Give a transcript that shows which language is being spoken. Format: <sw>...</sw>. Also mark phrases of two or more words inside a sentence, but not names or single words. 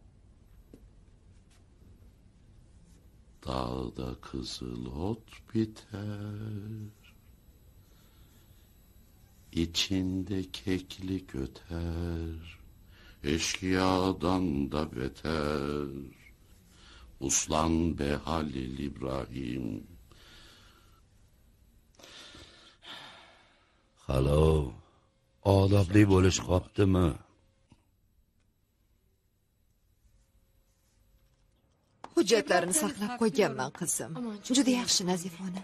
<tr>Dağda kızıl ot biter, İçinde keklik öter, eşkıyadan da beter. Uslan be Halil İbrahim.</tr> <uz>Halov, odobli bo'lish qoptimi? Hujjatlarini saqlab qo'yganman, qizim. Juda yaxshi, Nazifona.</uz>